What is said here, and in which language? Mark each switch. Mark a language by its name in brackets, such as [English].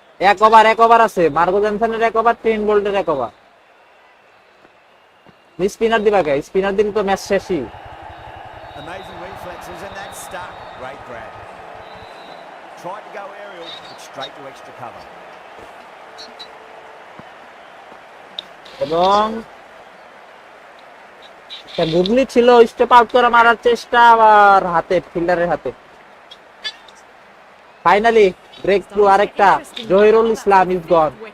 [Bangla] এক ওভার আছে, Margo জনসনের 1 over, 10 বোল্টের 1 over. Spinner দিবা কে? স্পিনার দিন তো ম্যাচ শেষই। [English] Amazing reflexes and that's stuck. Great grab. Tried to go aerial, but straight to extra cover. [Bangla] এবং গুগলি ছিল, স্টেপ আউট করে মারার চেষ্টা, আবার হাতে, ফিল্ডারের হাতে। ফাইনালি ব্রেক থ্রু, আরেকটা। জহিরুল ইসলাম [English] Is gone.